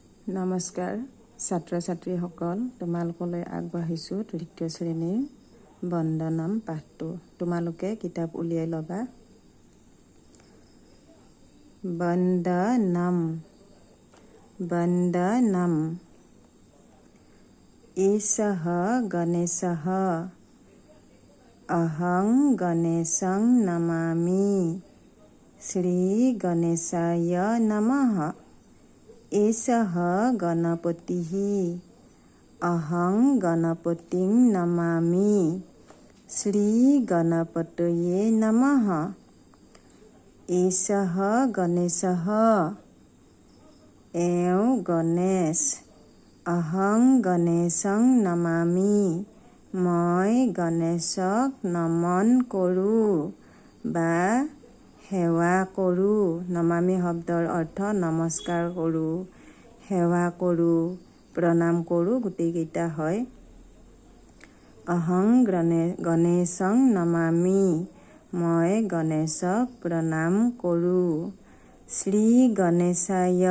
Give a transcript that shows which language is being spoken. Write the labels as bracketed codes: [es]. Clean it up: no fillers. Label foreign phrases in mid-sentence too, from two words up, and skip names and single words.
[as] নমস্কাৰ ছাত্ৰ ছাত্ৰীসকল তোমালোকলৈ আগবাঢ়িছোঁ তৃতীয় শ্ৰেণীৰ বন্দনাম পাঠটো তোমালোকে কিতাপ উলিয়াই ল'বা [sa] বন্দনাম বন্দনাম ঈশঃ গণেশঃ অহং গণেশং নমামি শ্ৰী গণেশায় নমঃ एषः गणपतिः अहं गणपतिं नमामि श्रीगणपतये नमः एषः गणेशः एव गणेश अहं गणेशं नमामि [mai] मैं गणेशक नमन करूँ बा [as] সেৱা কৰোঁ নমামি শব্দৰ অৰ্থ নমস্কাৰ কৰোঁ সেৱা কৰোঁ প্ৰণাম কৰোঁ গোটেইকেইটা হয় [sa] অহং গণেশং নমামি [as] মই গণেশক প্ৰণাম কৰোঁ [sa] শ্ৰী গণেশায়